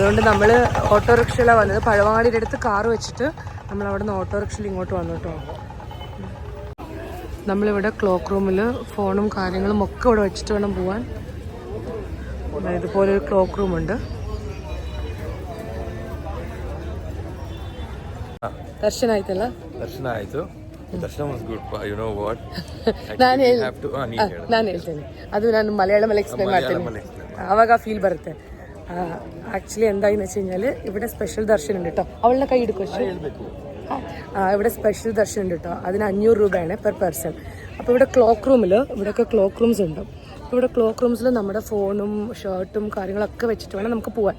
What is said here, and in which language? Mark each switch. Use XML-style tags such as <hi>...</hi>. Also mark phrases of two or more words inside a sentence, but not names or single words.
<ml>അതുകൊണ്ട് നമ്മൾ ഓട്ടോറിക്ഷയിലാണ് വന്നത്. പഴവങ്ങാടിയുടെ അടുത്ത് കാറ് വെച്ചിട്ട് നമ്മൾ അവിടെ നിന്ന് ഓട്ടോറിക്ഷയിൽ ഇങ്ങോട്ട് വന്നു കേട്ടോ. നമ്മളിവിടെ ക്ലോക്ക് റൂമിൽ ഫോണും കാര്യങ്ങളും ഒക്കെ ഇവിടെ വെച്ചിട്ട് വേണം പോവാൻ. ഇതുപോലെ ഒരു ക്ലോക്ക് റൂമുണ്ട്. ദർശന ആയിട്ടല്ല?</ml> <kn>ದರ್ಶನ ಆಯ್ತು. ದರ್ಶನ</kn> <en>was good. you know what,</en> <kn>ನಾನು ಹೇಳ್ತೇನೆ. ಅದು ನಾನು ಮಲಯಾಳಮಲ್ಲಿ ಎಕ್ಸ್ಪ್ಲೇನ್ ಮಾಡ್ತೇನೆ. ಆವಾಗ ಫೀಲ್ ಬರುತ್ತೆ.</kn> <ml>ആക്ച്വലി എന്തായെന്ന് വെച്ച് കഴിഞ്ഞാൽ ഇവിടെ സ്പെഷ്യൽ ദർശനം ഉണ്ട് കേട്ടോ. അവളുടെ കൈ എടുക്കും. ഇവിടെ സ്പെഷ്യൽ ദർശനം ഉണ്ട് കേട്ടോ. അതിന് 500 രൂപയാണ്</ml> <en>per person.</en> <ml>അപ്പോൾ ഇവിടെ ഇവിടെയൊക്കെ</ml> <en>clock rooms</en> <ml>ഉണ്ട്. അപ്പോൾ ഇവിടെ ക്ലോക്ക് റൂംസിൽ നമ്മുടെ ഫോണും ഷർട്ടും കാര്യങ്ങളൊക്കെ വെച്ചിട്ട് വേണം നമുക്ക് പോകാൻ.</ml>